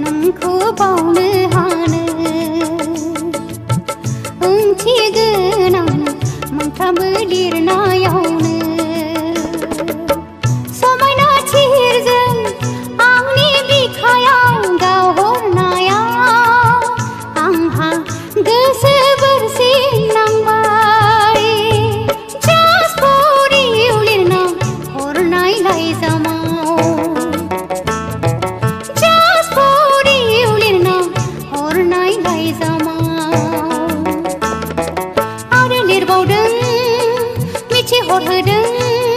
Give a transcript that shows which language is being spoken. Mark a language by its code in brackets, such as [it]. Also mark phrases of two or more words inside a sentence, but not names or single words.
[brx] नोंखौ बावनो हानो ओंथि गोनां मोनफ्रोमबो लिरनायावनो समायना थिरजों आंनि बिखायाव गावहरनायाव आंहा गोसो बोरसिन नांबाय [en] Just for you [brx] लिरना हरनाय लाइजामाव [en] Just for you [brx] लिरना हरनाय लाइजामाव आरो लिरबावदों मिथिहरहोदों